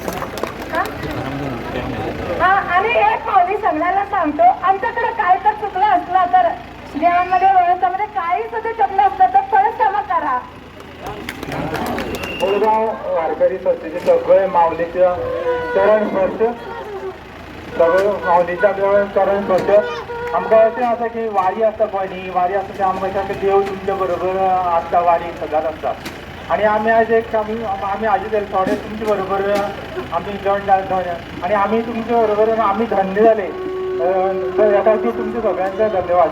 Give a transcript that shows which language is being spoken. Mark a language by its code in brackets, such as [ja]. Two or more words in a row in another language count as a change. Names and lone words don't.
[mr] हा, आणि एक माऊली सगळ्यांना सांगतो, आमच्याकडे काय तर चुकलं असलं तर देवांमध्ये व्यवस्थामध्ये काही सुद्धा चुकलं असलं तर परत क्षमा करा. मुळगाव वारकरी संस्थेचे सगळे माऊलीच्या चरण स्पर्श, सगळे माऊलीच्या चरण स्पर्श. [kok] आमकां अशें आसा की वारी आसता पळय न्ही, वारी आसता ते आमकां अशें देव तुमच्या बरोबर आसता, वारी सदांच आसता. आणि आमी आयज एक आमी हाजे जाले थोडे तुमचे बरोबर आमी जॉयन जाले आणि आमी तुमचे बरोबर आमी धन्य जाले. ह्या खातीर तुमचे सगळ्यांचे धन्यवाद.